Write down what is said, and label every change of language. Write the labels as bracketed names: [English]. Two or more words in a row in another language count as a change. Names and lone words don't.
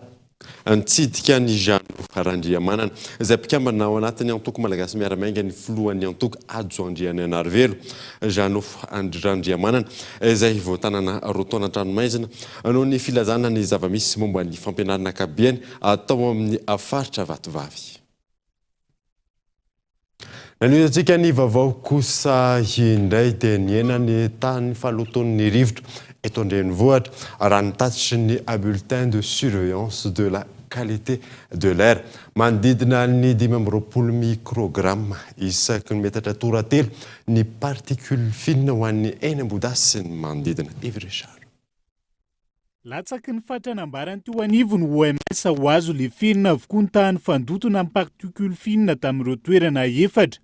[Malagasy] Antsidika ny Jano Randriamanana izay mpikambana ao anatin'ny antoko malagasy miaramainga ny filohan'ny antoko Adzo Andriananarivelo Jano Randriamanana izay voatanana rotaona an-dranomaizina noho ny filazana ny zava-misy momba ny fampianarana akabiany atao amin'ny faritra Vatovavy. Nanoizatsika ny vaovao kosa indray dia niena ny tany faloton'ny rivotra eto andrenivohitra raha nitatitry ny [French] bulletin de surveillance de la qualité de l'air [Malagasy] manodidina ny 520 microgramme isaky ny metatra toratelo ny [French] particule fine [Malagasy] ho an'ny eny ambodasy sy ny manodidina. Yves Richard. Latsaky ny fatranambarany teo anivony OMS ho azo le fenina avokoa ny tany fandotona amin'ny [French] particule fine [Malagasy] tamin'ireo toerana efatra.